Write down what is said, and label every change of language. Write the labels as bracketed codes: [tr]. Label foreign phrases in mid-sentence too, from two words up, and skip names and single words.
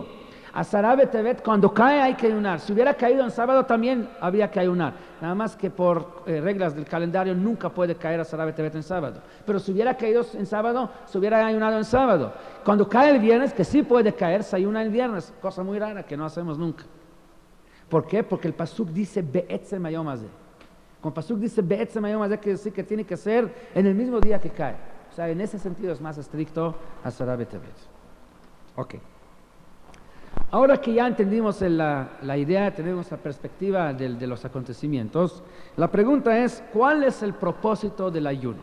[es] Asara B'Tevet, cuando cae hay que ayunar. Si hubiera caído en sábado también habría que ayunar. Nada más que por reglas del calendario nunca puede caer Asara B'Tevet en sábado. Pero si hubiera caído en sábado, se hubiera ayunado en sábado. Cuando cae el viernes, que sí puede caer, se ayuna el viernes. Cosa muy rara que no hacemos nunca. ¿Por qué? Porque el Pasuk dice [he] בעצם היום הזה. [es] Cuando el Pasuk dice [he] בעצם היום הזה, [es] quiere decir que tiene que ser en el mismo día que cae. O sea, en ese sentido es más estricto Asara B'Tevet. Ok. Ahora que ya entendimos la idea, tenemos la perspectiva de los acontecimientos, la pregunta es, ¿cuál es el propósito del ayuno?